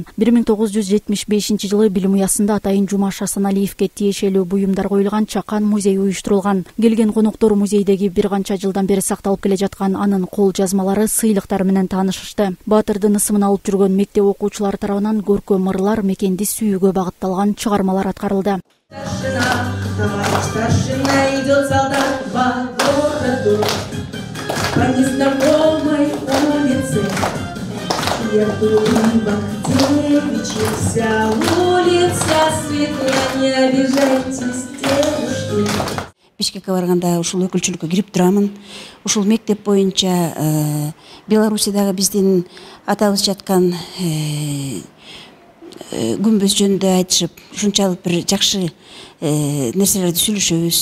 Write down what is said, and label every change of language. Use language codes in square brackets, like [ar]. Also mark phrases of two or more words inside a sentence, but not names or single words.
[ky] 1975-жылы билим уясында атайын Жумаш Асаналиевке тиешелүү буюмдар коюлган чакан музей уюштурулган. Келген коноктор музейдеги бир канча жылдан бери сакталып келе жаткан анын кол жазмалары, сыйлыктары менен таанышышты. Баатырдын ысымын алып жүргөн мектеп окуучулары тарабынан көркөм ырлар, мекенди сүйүүгө багытталган чыгармалар аткарылды. [ru] Старшина идет солдат по городу, по незнакомой улице. терпеливо. Девичья вся улица светлая, не обижайтесь, девушки. [ky] Бишкекке барганда ушул өкүлчүлүккө кирип турамын. Ушул мектеп боюнча Белоруссиядагы биздин атабыз жаткан күмбөз жөнүндө айтышып, ушунчалык бир жакшы нерселерди сүйлөшөбүз.